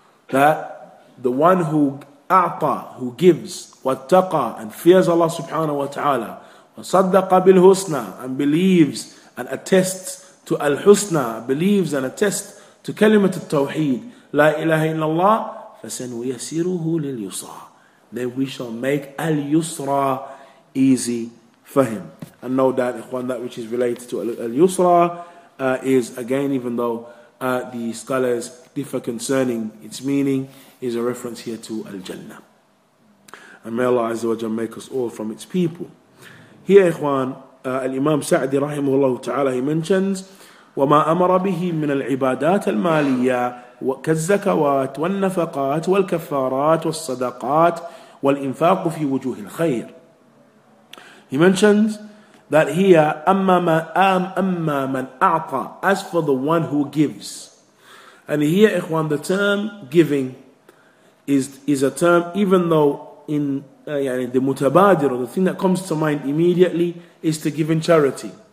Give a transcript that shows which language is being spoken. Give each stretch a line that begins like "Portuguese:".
English: That the one who a'ta, who gives, wattaqa, and fears Allah subhanahu wa ta'ala,
Arabic: wa saddaqa bil husna,
English: and believes and attests to al husna, believes and attests to kalimat al-tawheed,
Arabic: la ilaha illallah, fasanuyasiruhu lil yusra,
English: then we shall make al-yusra easy for him. And no doubt, ikhwan, that which is related to al-yusra is, again, even though the scholars differ concerning its meaning, is a reference here to al-jannah. And may Allah Azza wa Jalla make us all from its people. Here, ikhwan, al-Imam Sa'di rahimahullah ta'ala, he mentions
Arabic: وما أمر به من العبادات المالية كالزكوات والنفقات والكفارات والصدقات وَالْإِنفَاقُ فِي وُجُوهِ الْخَيْرِ.
English: He mentions that here,
Arabic: أَمَّا مَنْ أَعْطَى,
English: as for the one who gives. And here, ikhwan, the term giving is a term, even though in the mutabadir, or the thing that comes to mind immediately, is to give in charity.